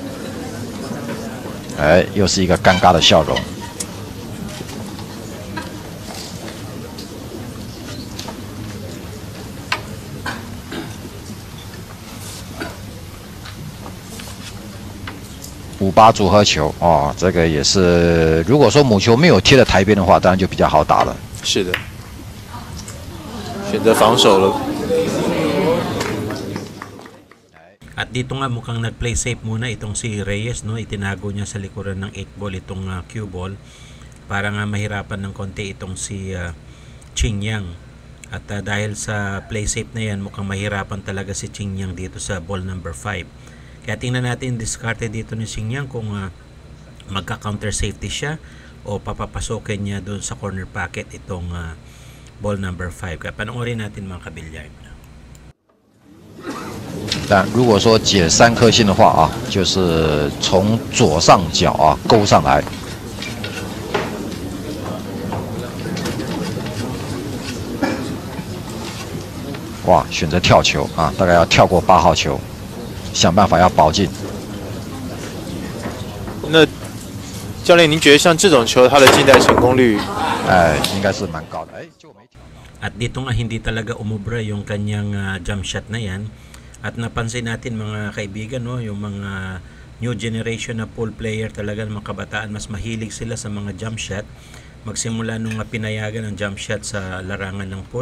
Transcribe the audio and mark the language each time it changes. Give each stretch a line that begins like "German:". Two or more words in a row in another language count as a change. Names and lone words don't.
Chinese: 哎，又是一个尴尬的笑容。5-8组合球哦，这个也是，如果说母球没有贴在台边的话，当然就比较好打了。是的，选择防守了。
Filipino: At dito nga mukhang nag-
English: play safe
Filipino: muna itong si Reyes, no? Itinago niya sa likuran ng
English: 8 ball
Filipino: itong
English: cue ball
Filipino: para nga mahirapan ng konti itong si Ching Yang. At dahil sa
English: play safe
Filipino: na yan, mukhang mahirapan talaga si Ching Yang dito sa
English: ball number 5.
Filipino: Kaya tingnan natin diskarte dito ni Ching Yang kung magka-
English: counter safety
Filipino: siya o papapasokin niya doon sa
English: corner pocket
Filipino: itong
English: ball number 5.
Filipino: Kaya panoorin natin mga kabilyar.
Chinese: 但如果说解3颗星的话啊，就是从左上角啊勾上来。哇，选择跳球啊，大概要跳过8号球，想办法要保进。那教练，您觉得像这种球，它的进袋成功率，应该是蛮高的。结果没跳。
Filipino: At dito nga hindi talaga umubra yung kanyang
English: jump shot
Filipino: na yan. At napansin natin mga kaibigan, no, yung mga
English: new generation
Filipino: na
English: pool player
Filipino: talaga ng mga kabataan, mas mahilig sila sa mga
English: jump shot.
Filipino: Magsimula nung pinayagan ng
English: jump shot
Filipino: sa larangan ng pool.